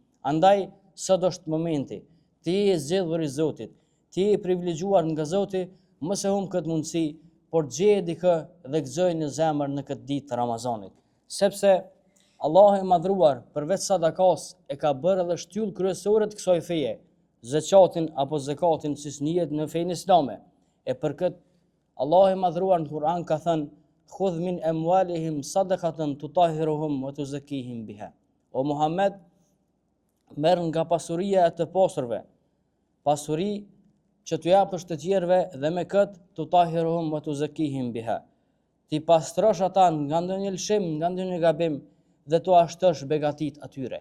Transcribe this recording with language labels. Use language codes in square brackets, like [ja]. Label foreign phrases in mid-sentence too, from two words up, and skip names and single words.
[sq] Andaj sot është momenti, ti je zgjedhur i Zotit, ti je i privilegjuar nga Zoti, mos e humb këtë mundësi, por gjeje dikë dhe gëzoj në zemër në këtë ditë të Ramazanit. Sepse Allahu i madhruar përveç sadakas e ka bërë edhe shtyllë kryesore të kësaj feje, zakatin apo zakatin siç njihet në fenë islame. E për këtë Allahu i madhruar në Kur'an ka thënë: [ar] "خذ من أموالهم صدقة تطهرهم وتزكيهم بها." [sq] O Muhammed, merr nga pasuria e të pasurve, pasuri që t'u japësh të tjerëve dhe me këtë [ar] تطهرهم وتزكيهم بها. [sq] Ti pastrosh ata nga ndonjë lëshim, nga ndonjë gabim dhe t'u ashtosh begatit atyre.